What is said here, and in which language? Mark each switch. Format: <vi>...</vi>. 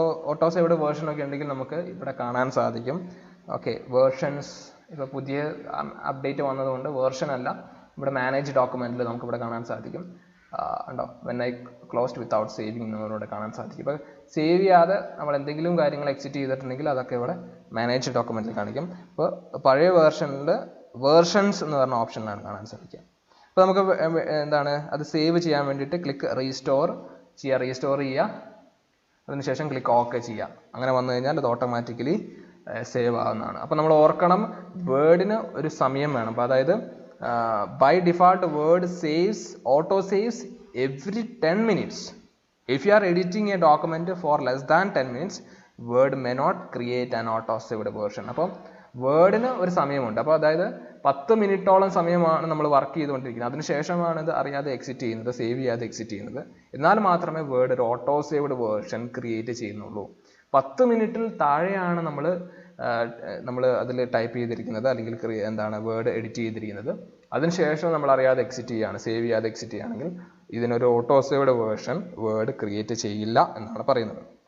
<ml>Auto saved version ഒക്കെ ഉണ്ടെങ്കിൽ നമുക്ക് ഇവിടെ കാണാൻ സാധിക്കും. ഓക്കെ, വേർഷൻസ് ഇപ്പോൾ പുതിയ അപ്ഡേറ്റ് വന്നതുകൊണ്ട് വേർഷൻ അല്ല, ഇവിടെ മാനേജ് ഡോക്യുമെൻറ്റിൽ നമുക്കിവിടെ കാണാൻ സാധിക്കും. ഉണ്ടോ</ml> <en>when I closed without saving</en> <ml>എന്നിവിടെ കാണാൻ സാധിക്കും. ഇപ്പോൾ സേവ് ചെയ്യാതെ നമ്മൾ എന്തെങ്കിലും കാര്യങ്ങൾ എക്സിറ്റ് ചെയ്തിട്ടുണ്ടെങ്കിൽ അതൊക്കെ ഇവിടെ മാനേജ് ഡോക്യുമെന്റിൽ കാണിക്കും. ഇപ്പോൾ പഴയ വേർഷനിൽ വേർഷൻസ് എന്ന് പറഞ്ഞ ഓപ്ഷനിലാണ് കാണാൻ സാധിക്കുക. അപ്പോൾ നമുക്ക് എന്താണ് അത് സേവ് ചെയ്യാൻ വേണ്ടിയിട്ട് ക്ലിക്ക് റീസ്റ്റോർ ചെയ്യുക, അതിനുശേഷം ക്ലിക്ക് ഓക്കെ ചെയ്യുക. അങ്ങനെ വന്നു കഴിഞ്ഞാൽ അത് ഓട്ടോമാറ്റിക്കലി സേവ് ആവുന്നതാണ്. അപ്പോൾ നമ്മൾ ഓർക്കണം, വേർഡിന് ഒരു സമയം വേണം. അപ്പോൾ അതായത്</ml> <en>by default word auto saves every 10 minutes. If you are editing a document for less than 10 minutes, word may not create an auto saved version.</en> <ml>അപ്പോൾ വേർഡിന് ഒരു സമയമുണ്ട്. അപ്പോൾ അതായത് 10 മിനിറ്റോളം സമയമാണ് നമ്മൾ വർക്ക് ചെയ്തുകൊണ്ടിരിക്കുന്നത്, അതിനുശേഷമാണ് ഇത് അറിയാതെ എക്സിറ്റ് ചെയ്യുന്നത്, സേവ് ചെയ്യാതെ എക്സിറ്റ് ചെയ്യുന്നത്. എന്നാൽ മാത്രമേ വേർഡ് ഒരു ഓട്ടോ സേവ്ഡ് വേർഷൻ ക്രിയേറ്റ് ചെയ്യുന്നുള്ളൂ. 10 മിനിറ്റിൽ താഴെയാണ് നമ്മൾ അതിൽ ടൈപ്പ് ചെയ്തിരിക്കുന്നത് അല്ലെങ്കിൽ എന്താണ് വേർഡ് എഡിറ്റ് ചെയ്തിരിക്കുന്നത്, അതിനുശേഷം നമ്മൾ അറിയാതെ എക്സിറ്റ് ചെയ്യുകയാണ്, സേവ് ചെയ്യാതെ എക്സിറ്റ് ചെയ്യുകയാണെങ്കിൽ ഇതിനൊരു auto saved version word create ചെയ്യില്ല എന്നാണ് പറയുന്നത്.</ml>